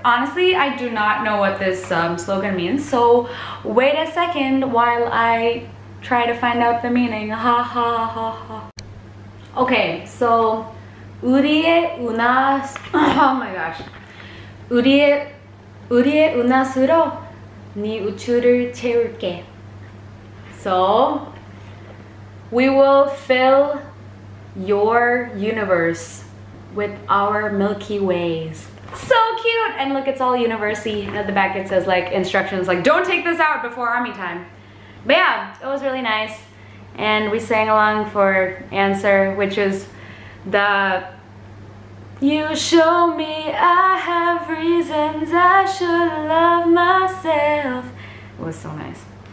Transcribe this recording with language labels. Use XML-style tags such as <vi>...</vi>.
<en>Honestly, I do not know what this slogan means, so wait a second while I try to find out the meaning. Ha ha ha ha. Okay, so 우리의 oh my gosh.</en> <ko>우리의 은하수로 네 우주를 채울게.</ko> <en>So we will fill your universe with our Milky Ways. So cute! And look, it's all university. And at the back it says like instructions like, don't take this out before Army Time. But yeah, it was really nice. And we sang along for Answer, which is the you show me I have reasons I should love myself. It was so nice.</en>